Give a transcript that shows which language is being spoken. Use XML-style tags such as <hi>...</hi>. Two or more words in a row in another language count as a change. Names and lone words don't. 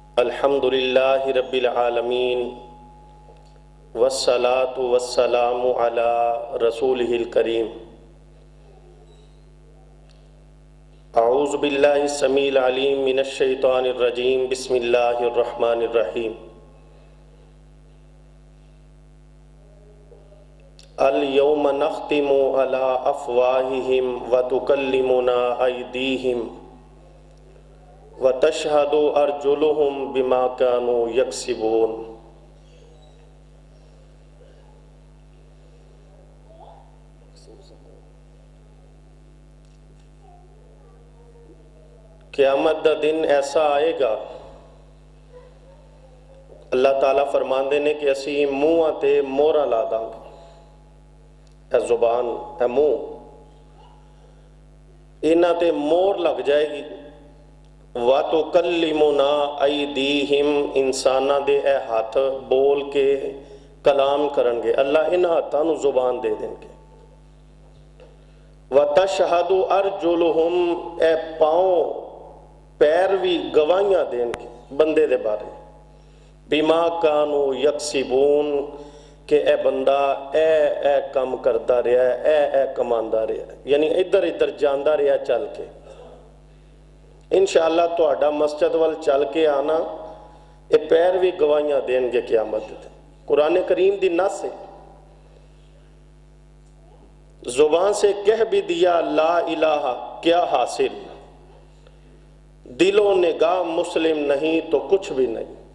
<ar>الحمدللہ رب العالمین والصلاة والسلام علی رسولہ الکریم۔ اعوذ باللہ السمیع العلیم من الشیطان الرجیم، بسم اللہ الرحمن الرحیم۔ اليوم نختم علی افواہہم وتکلمنا ایدیہم وتشہد ارجلہم بما کانوا یکسبون۔</ar> <pa>قیامت دا دن ایسا آئے گا، اللہ تعالیٰ فرماندے نے کہ اسی منہ تے مورا لا داں گے۔ اے زبان، اے منہ، انہاں تے مور لگ جائے گی۔</pa> <ar>وَتُكَلِّمُنَا أَيْدِيهِمْ،</ar> <pa>انسانہ دے اے ہاتھ بول کے کلام کرن گے، اللہ ان ہاتھاں نو زبان دے دیں گے۔</pa> <ar>وَتَشْهَدُ أَرْجُلُهُمْ،</ar> <pa>اے پاؤں پیر بھی گواہیاں دیں گے بندے دے بارے،</pa> <ar>بِمَا كَانُوا يَكْسِبُونَ،</ar> <pa>کہ اے بندہ اے کم کرتا رہا ہے، اے کماندا رہا ہے، یعنی ادھر ادھر جاندا رہا چل کے۔ انشاءاللہ تہاڈا مسجد وال چل کے آنا، اے پیر بھی گواہیاں دیں گے قیامت دے۔ قرآن کریم دی نص ہے،</pa> <ur>زبان سے کہہ بھی دیا</ur> <ar>لا الہ</ar> <ur>کیا حاصل، دل و نگاہ مسلم نہیں تو کچھ بھی نہیں۔</ur>